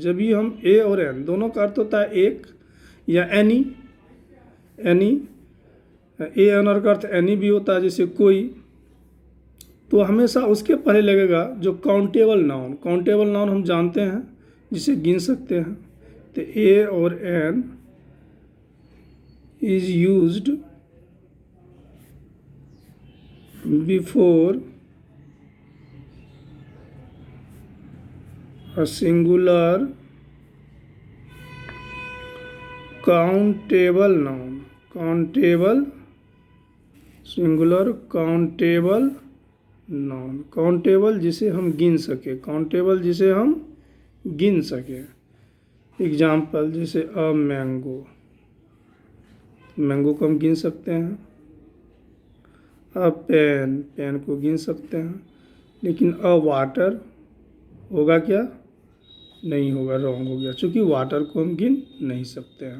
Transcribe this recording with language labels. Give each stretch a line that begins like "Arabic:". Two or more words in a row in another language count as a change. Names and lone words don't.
Hindi: जब भी हम ए और एन दोनों का अर्थ होता है एक या एनी, ए एन का अर्थ एनी भी होता है, जैसे कोई, तो हमेशा उसके पहले लगेगा जो
English: countable noun
Hindi: हम जानते हैं, जिसे गिन सकते हैं।
English: तो ए और an is used before a singular countable noun, singular countable noun,
Hindi: काउंटेबल जिसे हम गिन सके, एग्जाम्पल जैसे
English: a mango,
Hindi: मैंगो को हम गिन सकते हैं।
English: a pen
Hindi: को गिन सकते हैं। लेकिन
English: a water
Hindi: होगा क्या, नहीं होगा, रॉन्ग हो गया, क्योंकि वाटर को हम गिन नहीं सकते हैं।